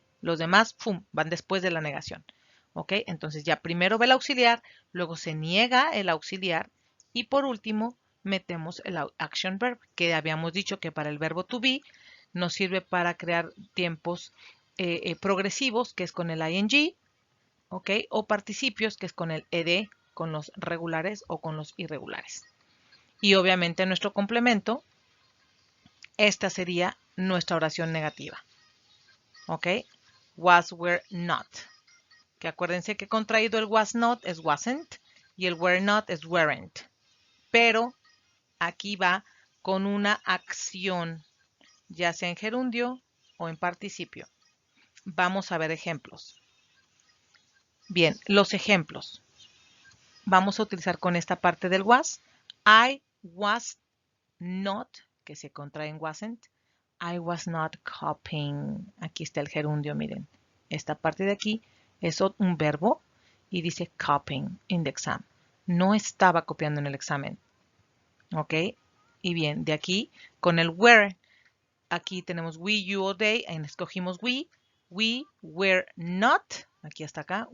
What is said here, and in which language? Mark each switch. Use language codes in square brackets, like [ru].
[es] Los demás, ¡fum!, van después de la negación. ¿Ok? Entonces ya primero va el auxiliar, luego se niega el auxiliar y por último metemos el action verb, que habíamos dicho que para el verbo to be nos sirve para crear tiempos progresivos, que es con el ing, ¿ok? O participios, que es con el ed, con los regulares o con los irregulares. Y obviamente nuestro complemento, esta sería nuestra oración negativa. [en] ¿Ok? Was, were, not. [es] Que acuérdense que contraído el was not es wasn't y el were not es weren't. Pero aquí va con una acción, ya sea en gerundio o en participio. Vamos a ver ejemplos. Bien, los ejemplos. Vamos a utilizar con esta parte del was. [en] I was not, [es] que se contrae en wasn't. [en] I was not copying. [es] Aquí está el gerundio, miren. Esta parte de aquí es un verbo y dice [en] copying in the exam. [es] No estaba copiando en el examen. ¿Ok? Y bien, de aquí con el were. Aquí tenemos we, you o they. Ahí escogimos we. [en] We were not. [es] Aquí hasta acá.